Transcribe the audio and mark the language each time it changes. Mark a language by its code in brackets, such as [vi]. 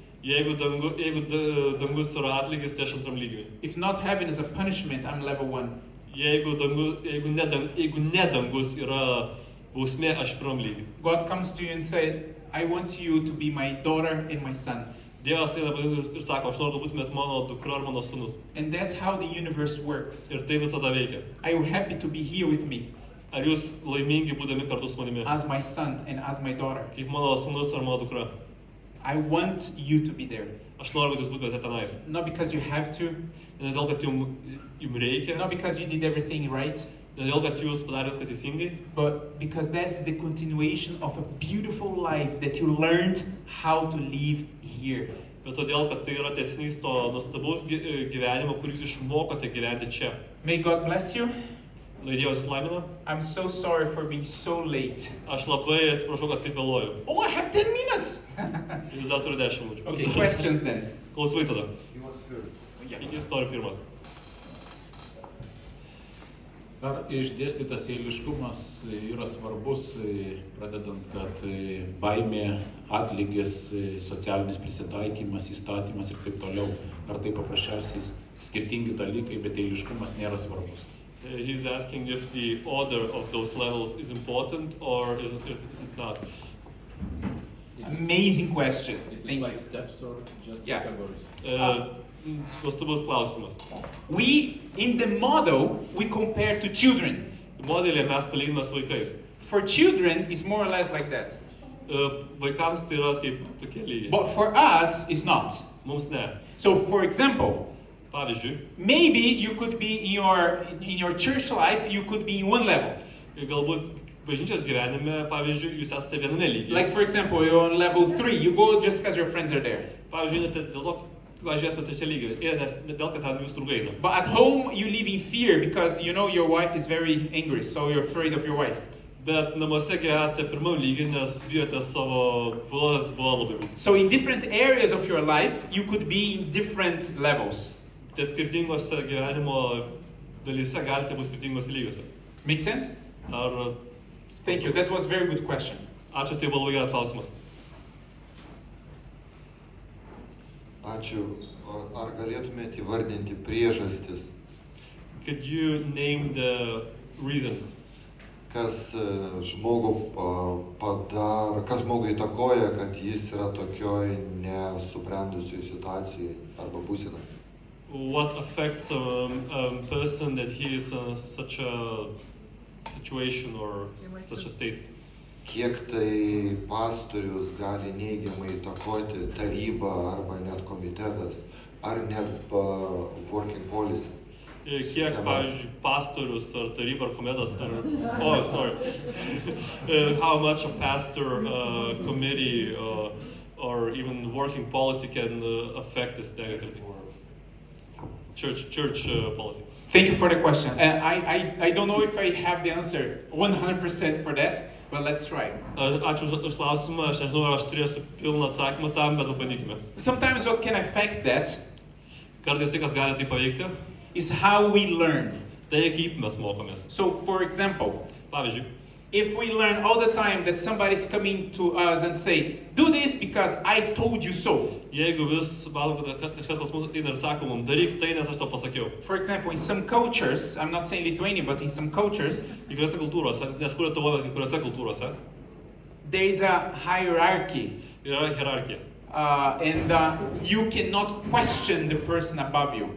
[lt] Jeigu dangus yra atlygis, tai aš antram lygiui. [en] If not heaven is a punishment, I'm level 1. [lt] Jeigu ne dangus yra bausmė, aš pirmam lygiui. [en] God comes to you and says, I want you to be my daughter and my son. [lt] Dievas tai ir sako, aš noriu, kad būtumėt mano dukra ar mano sūnus. [en] And that's how the universe works. [lt] Ir tai visada veikia. [en] Are you happy to be here with me [lt] Ar jūs laimingi būdami kartu su manimi? [en] as my son and as my daughter? [lt] Kaip mano sūnus ar mano dukra? [en] I want you to be there. [lt] Aš noriu, kad jūs būtumėte tenais. [en] Not because you have to, [lt] Ne dėl, kad jums reikia, [en] not because you did everything right, [lt] ne dėl, kad jūs padarėte viską teisingai, [en] but because that's the continuation of a beautiful life that you learned how to live here. [lt] bet todėl, kad tai yra tęsinys to nuostabaus gyvenimo, kurį jūs išmokote gyventi čia. [en] May God bless you. [lt] Lai Dievas jūs laimina. [en] I'm so sorry for being so late. [lt] Aš labai atsiprašau, kad taip vėluoju. [en] Oh, I have 10 minutes. [lt] Jūs dar turite 10 minučių. [en] Okay, questions then. [lt] Klausai tada. [en] He was first. [lt] Jis nori pirmas. Ar išdėstytas eiliškumas yra svarbus, pradedant, kad baimė, atlygis, socialinis prisitaikymas, įstatymas ir taip toliau. Ar tai paprasčiausiai skirtingi dalykai, bet eiliškumas nėra svarbus? [en] He's asking if the order of those levels is important or is it not. Amazing question. It's Thank like you. steps or just Yeah. categories? [lt] Nuostabus klausimas. [en] We, in the model, we compare to children. [lt] Modelį mes palyginame su vaikais. [en] For children, it's more or less like that. [lt] Vaikams tai yra kaip tokie lygiai. [en] But for us, it's not. [lt] Mums ne. [en] So, for example, [lt] Pavyzdžiui, [en] maybe you could be in your church life, you could be in one level. [lt] galbūt bažnyčios gyvenime, pavyzdžiui, jūs esate viename lygyje. [en] Like, for example, you're on level 3. You go just because your friends are there. [lt] Pavyzdžiui, net dėl to, pavyzdžiui, esate trečią lygį, ne dėl, kad ten jūs draugai eina. [en] But at home, you live in fear because you know your wife is very angry, so you're afraid of your wife. [lt] Bet namuose gyvenate pirmam lygiai, nes bijote savo buvo labai baisus. [en] So in different areas of your life, you could be in different levels. [lt] Tai skirtingose gyvenimo dalyse galite būti skirtingose lygiuose. [en] Make sense? [lt] Ar... [en] Thank you. That was a very good question. [lt] Ačiū, tai buvo labai geras klausimas. Ačiū. Ar galėtumėte įvardinti priežastis, [en] Could you name the reasons? [lt] kas žmogų padaro, kas žmogų įtakoja, kad jis yra tokioj nesubrendusioj situacijoj arba būsenoje? [en] What affects a person that he is in such a situation or such a state? [lt] Kiek tai pastorius gali neigiamai įtakoti tarybą arba net komitetas, ar net working policy? Kiek, pavyzdžiui, pastorius ar taryba ar komitetas ar... [en] Oh, sorry. How much a pastor, committee, or even working policy can affect this negatively? Church policy. Thank you for the question. I don't know if I have the answer 100% for that, but let's try. [lt] Ačiū už klausimą, aš nežinau, ar aš turėsiu pilną atsakymą tam, bet pabandykime. [en] Sometimes what can affect that [lt] Kartais tai, kas gali tai paveikti, [en] is how we learn. [lt] tai kaip mes mokomės. [en] So, for example, [lt] Pavyzdžiui, [en] if we learn all the time that somebody's coming to us and say, do this because I told you so. [lt] jeigu vis manom, kad kažkas pas mus ateina ir sako mums, daryk tai, nes aš tau pasakiau. [en] For example, in some cultures, I'm not saying Lithuania, but in some cultures, [lt] Kai kuriuose kultūrose, nes kur Lietuvoje, kai kuriuose kultūrose [en] there is a hierarchy. [lt] yra hierarchija. [en] And you cannot question the person above you.